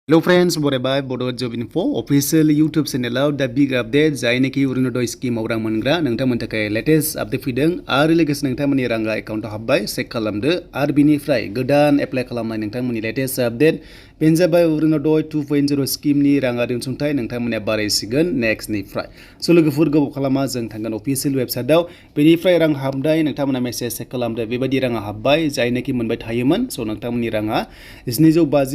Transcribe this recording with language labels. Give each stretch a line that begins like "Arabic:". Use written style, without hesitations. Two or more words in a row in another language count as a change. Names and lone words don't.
English: Hello friends, bye Bodo Job Info official YouTube channel the big update
Bodo: जायनोखि Orunodoi scheme आव रां मोनग्रा नोंथांमोननि थाखाय
English: latest update
Bodo: फैदों आरो लोगोसे नोंथांमोननि राङा एकाउन्टाव हाबबाय चेक खालामदो आरो बिनिफ्राय गोदान एप्लाइ खालामनाय नोंथांमोननि
English: latest update
Bodo: बेनो जाबाय Orunodoi 2.0 scheme नि राङारि अनसुंथाइ नोंथांमोननिया बारायसिगोन next निफ्राय स' लोगोफोर गोबाव खालामा जों थांगोन
English: official website
Bodo: आव बेनिफ्राय रां हाबनाय नोंथांमोना मेसेज चेक खालामदो बेबायदि राङा हाबबाय जायनोखि मोनबाय थायोमोन स' नोंथांमोननि राङा 750